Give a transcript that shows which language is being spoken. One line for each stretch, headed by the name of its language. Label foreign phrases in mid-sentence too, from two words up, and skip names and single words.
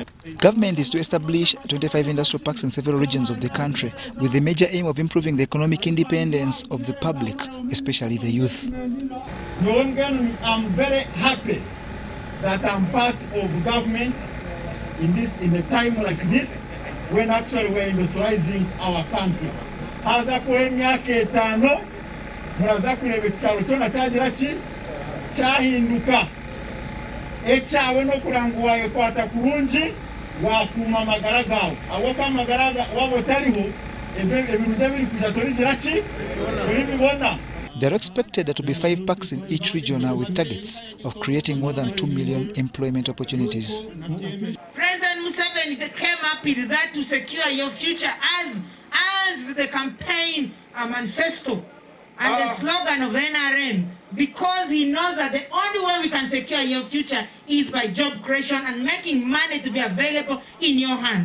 English: Government is to establish 25 industrial parks in several regions of the country with the major aim of improving the economic independence of the public, especially the youth. I'm very happy that I'm part of government in a time like this, when actually we're industrializing our country.
Nyankole: Haza kuemyaka etano, muraza kureba ekyalo kyona kyagira ki kyahinduka. Ekyawe n'okuranguwa ekwata kurungi wakuuma amagara gaawe. Awaka amagara waba otaliho ebintu biri kujja toligira ki tolibibona.
English: There are expected to be 5 parks in each region with targets of creating more than 2 million employment opportunities. President Museveni came up with that to secure your future as the campaign manifesto and the slogan of NRM, because he knows that the only way we can secure your future is by job creation and making money to be available in your hands.